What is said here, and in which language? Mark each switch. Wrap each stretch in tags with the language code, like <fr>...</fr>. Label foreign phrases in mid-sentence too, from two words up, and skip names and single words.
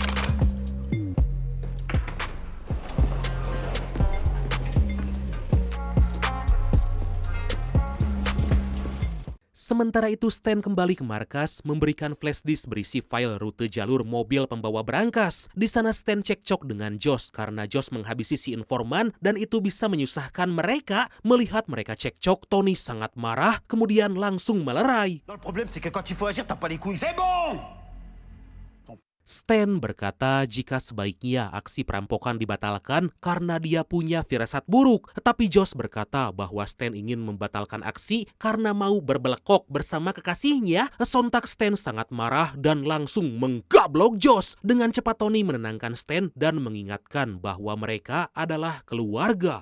<id>Sementara itu, Stan kembali ke markas memberikan</id> <en>flash disk</en> <id>berisi file rute jalur mobil pembawa berangkas. Di sana Stan cekcok dengan Josh karena Josh menghabisi si informan dan itu bisa menyusahkan mereka. Melihat mereka cekcok, Tony sangat marah kemudian langsung melerai.</id> <fr>Non, le problème, c'est que quand il faut agir, t'as pas les couilles. C'est bon!</fr> <id>Stan berkata jika sebaiknya aksi perampokan dibatalkan karena dia punya firasat buruk. Tetapi Josh berkata bahwa Stan ingin membatalkan aksi karena mau berbelekok bersama kekasihnya. Sontak Stan sangat marah dan langsung menggablok Josh. Dengan cepat Tony menenangkan Stan dan mengingatkan bahwa mereka adalah keluarga.</id>